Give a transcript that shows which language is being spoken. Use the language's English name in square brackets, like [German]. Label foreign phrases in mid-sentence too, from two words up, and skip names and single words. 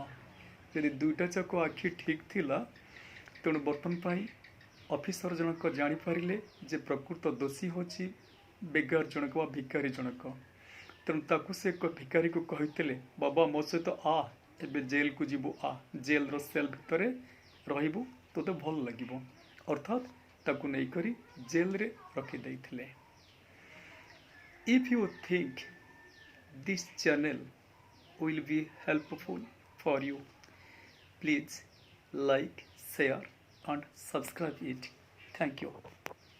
[Odia] ଯଦି ଦୁଇଟା ଯାକ ଆଖି ଠିକ୍ ଥିଲା ତେଣୁ ବର୍ତ୍ତମାନ ପାଇଁ ଅଫିସର ଜଣକ ଜାଣିପାରିଲେ ଯେ ପ୍ରକୃତ ଦୋଷୀ ହେଉଛି ବେଗାର ଜଣକ ବା ଭିକାରୀ ଜଣକ। ତେଣୁ ତାକୁ ସେ ଭିକାରୀକୁ କହିଥିଲେ, ବାବା ମୋ ସହିତ ଆ, ଏବେ ଜେଲକୁ ଯିବୁ, ଆ, ଜେଲର ସେଲ୍ ଭିତରେ ରହିବୁ, ତୋତେ ଭଲ ଲାଗିବ। ଅର୍ଥାତ୍ ତାକୁ ନେଇକରି ଜେଲରେ ରଖିଦେଇଥିଲେ। [English] If you think this channel will be helpful for you, please like, share and subscribe it. Thank you.